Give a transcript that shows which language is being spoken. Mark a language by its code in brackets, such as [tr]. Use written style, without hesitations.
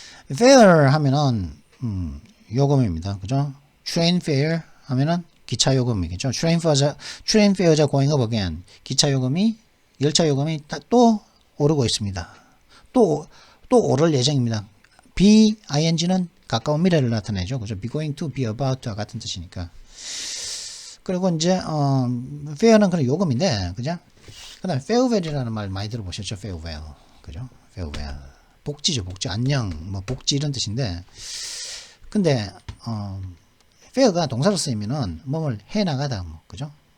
[ko] fare 하면은 요금입니다. 그죠? train fare 하면은 기차 요금이겠죠. [en] train fares are going up again. [ko] 기차 요금이 열차 요금이 또 오르고 있습니다. 또 오를 예정입니다. ing는 가까운 미래를 나타내죠. 그죠? [en] be going to, be about to와 같은 뜻이니까. [ko] 그리고 이제 fare는 그런 요금인데, 그죠? 그다음에 farewell이라는 말 많이 들어보셨죠? farewell, 그죠? farewell. 복지죠, 복지. 안녕, 뭐 복지 이런 뜻인데, 근데 fare가 동사로 쓰이면은 뭘 해나가다, 뭐, 그죠?